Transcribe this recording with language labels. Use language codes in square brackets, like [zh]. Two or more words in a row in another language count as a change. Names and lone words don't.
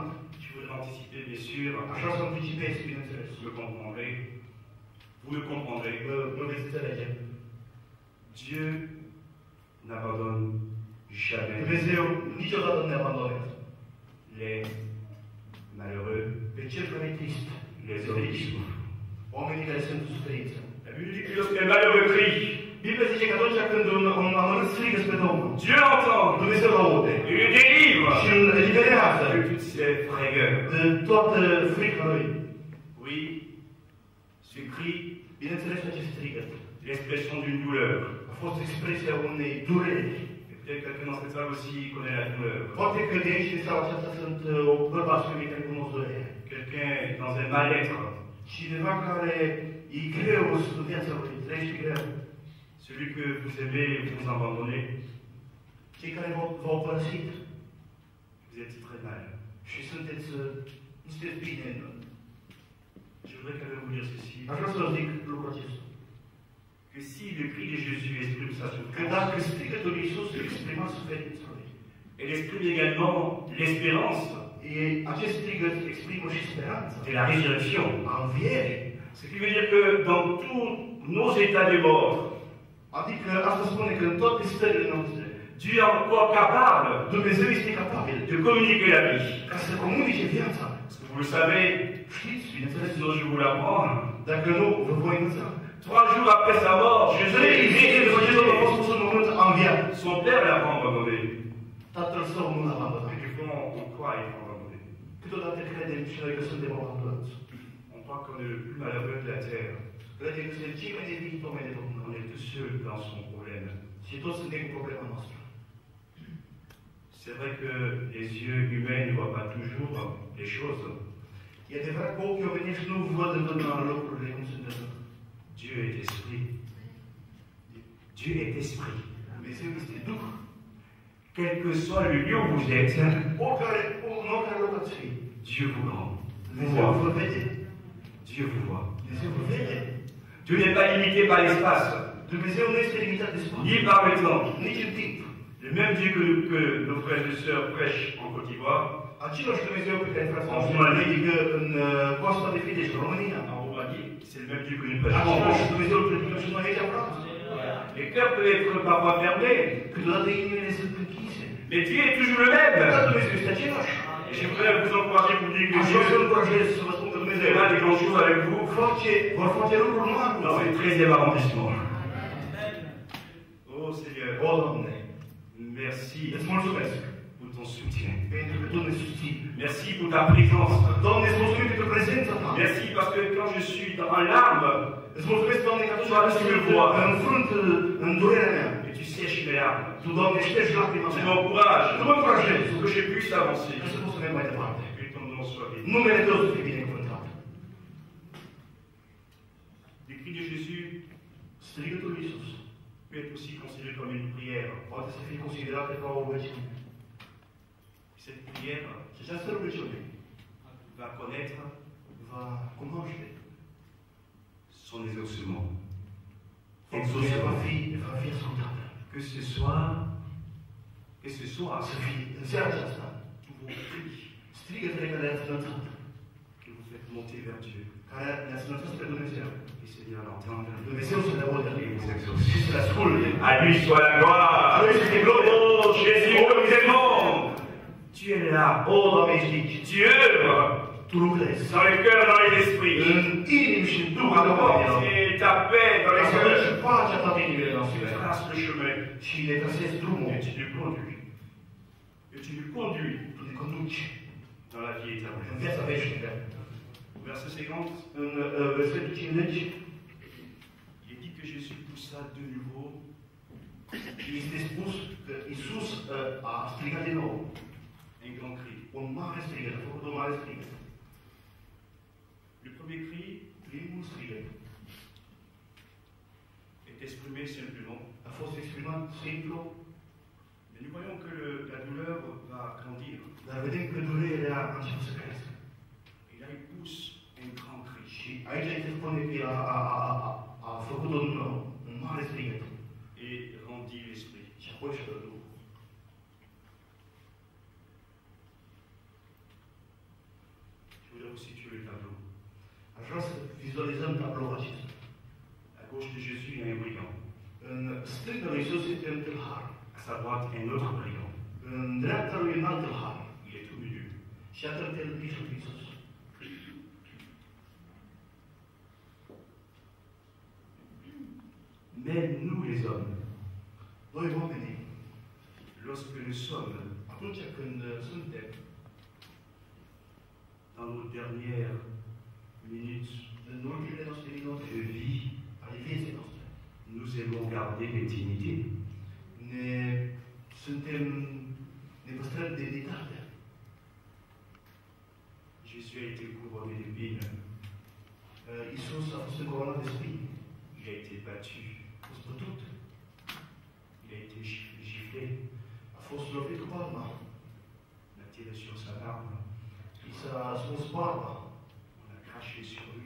[fr] je veux l'anticiper bien sûr, [ro] așa să anticipez, bineînțeles. [fr] vous le comprendrez, vous le comprendrez, [ro] Mă veți înțelege. [fr] Dieu n'abandonne jamais [ro] Dumnezeu niciodată nu ne abandonează. [fr] les malheureux, [ro] Pe cel care e trist, [fr] les hommes qui souffrent. [ro] oamenii care sunt în suferință. [fr] La Bible dit que lorsqu'un malheureux crie, [ro] Biblia zice că atunci când un amărât strigă spre Domnul, [fr] Dieu l'entend, [ro] Dumnezeu îl aude [fr] il le délivre [ro] și îl eliberează [fr] de toutes ses frayeurs. [ro] de toată frica lui. [fr] Oui, ce cri [ro] Bineînțeles, acest strigăt [fr] l'expression d'une douleur. [ro] a fost expresia unei dureri. [fr] Et peut-être quelqu'un dans cette salle aussi connaît la douleur. [ro] Poate că de aici, din seara aceasta, sunt bărbați femei care cunosc durerea. [fr] Quelqu'un dans un mal-être. [ro] Cineva care e greu în viața lui, trăiește greu. [fr] Celui que vous aimez vous abandonnez, [ro] Cei care v-au părăsit [fr] vous êtes très mal. [ro] și nu sunteți bine. [fr] Je voudrais quand même vous dire ceci. [ro] Aș vrea să vă zic lucrul acesta. [fr] Que si le cri de Jésus exprime sa [ro] Că [fr] souffrance, [ro] dacă strigătul lui Iisus exprima suferința lui, [fr] elle exprime également l'espérance [ro] acest strigăt exprimă și speranța [fr] de la résurrection. [ro] a învierii. [fr] Ce qui veut dire que dans tous nos états de mort, [ro] Adică asta spune că în toate stările noastre, [fr] Dieu est encore capable [ro] Dumnezeu este capabil [fr] de communiquer la vie. [ro] ca să comunice viața. [fr] Parce que vous le savez, [ro] Știți, bineînțeles, [fr] sinon je vous l'apprends. [ro] dacă nu, vă voi învăța. [fr] 3 jours après sa mort, Jésus est [ro] 3 zile după ce Domnul a [fr] ressuscité. [ro] fost în mormânt, a înviat. [fr] Son père l'a pas abandonné. [ro] Tatăl său nu l-a abandonat. [fr] Et du fond, on croit être abandonné. [ro] Câteodată credem și noi că suntem abandonați. [fr] On croit qu'on est le plus malheureux de la terre. [ro] Credem că suntem cei mai neviți oameni de [fr] On [ro] Domnul. [fr] est tout seul dans son problème. [ro] Și toți suntem cu problema noastră. [fr] C'est vrai que les yeux humains ne voient pas toujours les choses. [ro] E adevărat că ochii omenești nu văd întotdeauna lucrurile cum sunt de fapt. [fr] Dieu est esprit. Dieu est esprit. [ro] Dumnezeu este Duh. [fr] Quel que soit le lieu où vous êtes, [ro] În oricare loc ați fi, [fr] Dieu vous rend. [ro] Dumnezeu vă vede. [fr] Dieu vous voit. [ro] Dumnezeu vă vede. [fr] Dieu n'est pas limité par l'espace, [ro] Dumnezeu nu este limitat de spațiu, [fr] ni par le temps. [ro] nici în timp. [fr] Le même Dieu que nos frères et sœurs prêchent en Côte d'Ivoire, [ro] Același Dumnezeu pe care frații [fr] En [ro] noștri îl [fr] Roumanie. [ro] predică în Coasta de Fildeș, în România. [fr] en Roumanie, c'est le même Dieu que nous prêchons en [ro] Același [fr] France. [ro] Dumnezeu îl predicăm și noi aici în Franța. [fr] Les cœurs peuvent être parfois fermés, [ro] Câteodată inimile sunt închise. [fr] mais Dieu est toujours le même. [ro] Dar Dumnezeu este același. [fr] Et j'aimerais vous encourager pour dire que [ro] Aș vrea să [fr] Dieu [ro] încurajez să vă spun că Dumnezeu [fr] fera des grandes choses avec vous [ro] vor face lucruri mari cu [fr] dans [ro] voi. [fr] ce 13e arrondissement. Oh Seigneur, [ro] O, Doamne, [fr] merci [ro] îți mulțumesc [fr] pour ton soutien. [ro] pentru că Tu ne susții. [fr] Merci pour ta présence. [ro] Doamne, îți mulțumim pentru prezența Ta. [fr] Merci parce que quand je suis en larmes, [ro] Îți mulțumesc, Doamne, că atunci Doamne, când [fr] Tu me [ro] sunt [fr] vois. [ro] înfrânt în durerea mea, [fr] et tu sèches mes larmes, [ro] Tu, Doamne, ștergi lacrima [fr] tu [ro] mea. [fr] m'encourages [ro] Tu mă încurajezi. [fr] pour que je puisse avancer. [ro] Ca să pot să merg mai departe. [fr] Que ton nom soit béni. [ro] Numele Tău să fie binecuvântat. [fr] Le cri de Jésus [ro] Strigătul lui Iisus [fr] peut être aussi considéré comme une prière. [ro] poate să fie considerată ca o rugăciune. [fr] Cette prière [ro] Și această rugăciune [fr] va connaître [ro] va cunoaște [fr] son exaucement. [ro] faptul că va fi ascultată. [fr] Que ce soit [ro] Să fie în seara aceasta [fr] vos cris [ro] strigătele care le-ați înălțat, [fr] que vous faites monter vers Dieu. [ro] care le-ați înălțat spre Dumnezeu. [fr] Et Seigneur l'entende [ro] Dumnezeu să le audă [fr] et vous exauce. [ro] și să le asculte. [fr] À lui soit la gloire. À lui soit la gloire. Oh Jésus, comme il est bon. Tu es là. [ro] O, Doamne, ești aici. [fr] Tu œuvres [ro] Tu lucrezi [fr] dans les cœurs, dans les esprits. [ro] în inimi și în Duhul oamenilor. [fr] Et ta paix dans les [ro] Ca să duci [fr] cœurs. [ro] pacea în toate inimile [fr] Tu [ro] noastre. [fr] traces le chemin [ro] Și le trasezi drumul. [fr] et tu nous conduis. Et tu nous conduis [ro] Tu ne conduci [fr] dans la vie [ro] în [fr] éternelle. [ro] viața veșnică. [fr] Verset 50, [ro] În versetul 50 [fr] il est dit que Jésus poussa de nouveau [ro] este spus că Iisus a strigat din nou [fr] un grand cri. [ro] un mare strigăt, a făcut un mare strigăt. [fr] Le premier cri [ro] Primul strigăt [fr] est exprimé simplement, [ro] a fost exprimat simplu, [fr] mais nous voyons que la douleur va grandir. [ro] dar vedem că durerea a început să crească. [fr] Et là, il pousse un grand cri. [ro] Și aici se spune că a făcut un mare strigăt [fr] Et rend dit l'Esprit. [ro] și apoi și dă Duhul. [fr] Je voudrais vous situer le tableau. [ro] Aș vrea să vizualizăm tabloul acesta. [fr] À gauche de Jésus, il y a un brigand. [ro] În stânga lui Iisus este un tâlhar. [fr] À sa droite, un autre brigand. [ro] În dreapta lui un alt tâlhar. [fr] Il est tout milieu. [ro] Și atât el în mijlocul lui Iisus. [fr] Même nous, les hommes, [ro] Noi oamenii, [fr] lorsque nous sommes [ro] atunci când suntem [fr] dans nos dernières minutes [ro] în ultimele noastre minute [fr] de vie, [ro] ale vieții noastre, [fr] nous aimons garder l'intimité. [ro] ne păstrăm demnitatea. [fr] Jésus a été couronné d'épines. [ro] Iisus a fost încoronat de spini. [fr] Il a été battu. [ro] A fost bătut. [fr] Il a été giflé. [ro] A fost lovit cu palma. [fr] On a tiré sur sa barbe. [ro] I s-a smuls barba. [fr] On a craché sur lui.